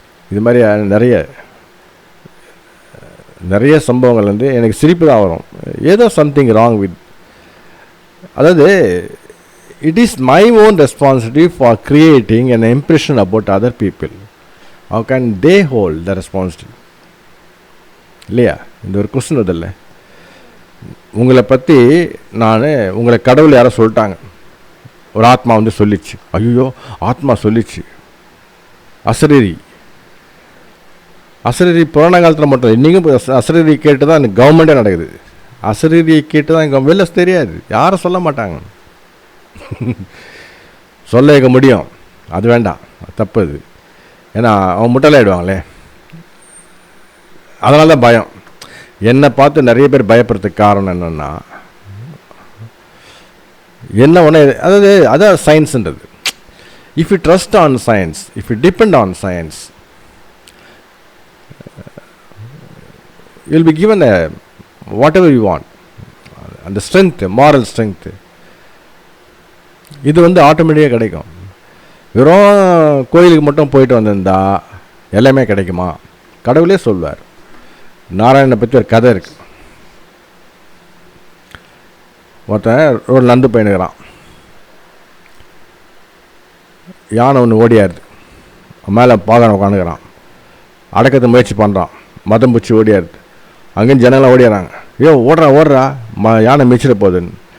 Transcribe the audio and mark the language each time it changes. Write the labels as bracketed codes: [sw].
[ta] இது மாதிரி நிறைய சம்பவங்கள் வந்து எனக்கு சிரிப்பு தான் வரும். [en] ஏதோ something wrong with, அதாவது it is my own responsibility for creating an impression about other people. How can they hold the responsibility? [ta] இல்லையா? இந்த ஒரு கொஸ்டின் அதில்ல. உங்களை பற்றி உங்களை கடவுள் யாரோ சொல்லிட்டாங்க, ஒரு ஆத்மா வந்து சொல்லிச்சு. ஐயோ ஆத்மா சொல்லிச்சு. அசரீரி புராண காலத்தில் மட்டும் இன்றைக்கும் அசரீரி கேட்டு தான் இந்த கவர்மெண்ட்டே நடக்குது. அசரீரியை கேட்டு தான் இங்கே வெளில தெரியாது, யாரும் சொல்ல மாட்டாங்க. சொல்ல வைக்க முடியும், அது வேண்டாம், தப்பு அது. ஏன்னா அவன் முட்டலாயிடுவாங்களே, அதனால தான் பயம். என்னை பார்த்து நிறைய பேர் பயப்படுறதுக்கு காரணம் என்னென்னா, என்ன ஒன்று, அதான் சயின்ஸுன்றது. [en] If you trust on science, if you depend on science, you'll be given whatever you want, and the strength, moral strength. [ta] இது வந்து ஆட்டோமேட்டிக்காக கிடைக்கும். வெறும் கோயிலுக்கு மட்டும் போயிட்டு வந்திருந்தா எல்லாமே கிடைக்குமா? கடவுளே சொல்வார். நாராயணனை பற்றி ஒரு கதை இருக்கு. ஒருத்தன் ரோடு நடந்து போயினுக்கிறான், யானை ஒன்று ஓடியாருது, மேலே பாகனை உட்காந்துக்கிறான், அடக்கத்தை முயற்சி பண்ணுறான், மதம் பூச்சி ஓடியாருது. அங்கேயும் ஜனங்களாம் ஓடிடுறாங்க. ஐயோ ஓடுறா யானை மிச்சிட போகுதுன்னு.